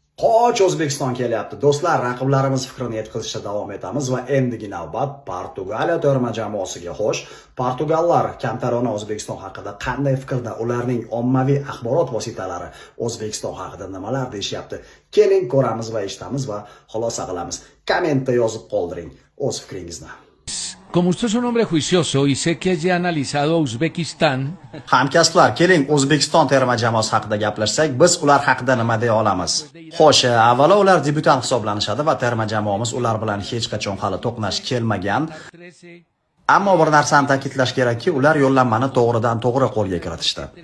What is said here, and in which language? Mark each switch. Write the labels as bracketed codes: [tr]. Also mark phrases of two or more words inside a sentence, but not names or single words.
[uz] Qoch O'zbekiston kelyapti. Do'stlar, raqiblarimiz fikrini yetkazishda davom etamiz va endigi navbat Portugaliya terma jamoasiga. Xo'sh, portugallar kamtarona O'zbekiston haqida qanday fikrda? Ularning ommaviy axborot vositalari O'zbekiston haqida nimalar deyishyapti? Keling ko'ramiz va eshitamiz va xulosa qilamiz. Kommentda yozib qoldiring o'z fikringizni. [es] Como usted es un hombre juicioso y sé que ya ha analizado a Uzbekistán. [uz] Hamkasblar, keling O'zbekiston terma jamoasi haqida gaplashsak, biz ular haqida nima deya olamiz? Xo'sh, avvalo ular debyutant hisoblanishadi va terma jamoamiz ular bilan hech qachon hali to'qnash kelmagan. Ammo bir narsani ta'kidlash kerakki, ular yo'llanmani to'g'ridan-to'g'ri qo'lga kiritishdi.